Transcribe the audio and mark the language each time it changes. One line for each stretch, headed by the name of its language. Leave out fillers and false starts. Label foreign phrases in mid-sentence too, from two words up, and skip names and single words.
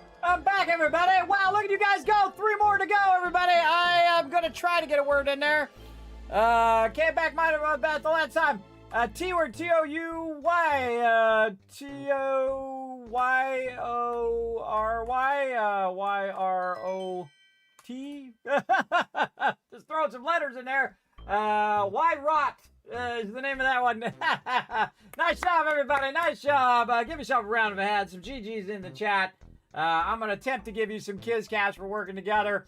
English: I'm back, everybody. Wow, look at you guys go. 3 more to go, everybody. I am going to try to get a word in there. Came back mine about the last time. T-word, T-O-U-Y, T-O-Y-O-R-Y, Y-R-O-T. Just throwing some letters in there. Y-Rot is the name of that one. Nice job, everybody. Nice job. Give yourself a round of applause. Some GG's in the chat. I'm going to attempt to give you some Kiscats for working together.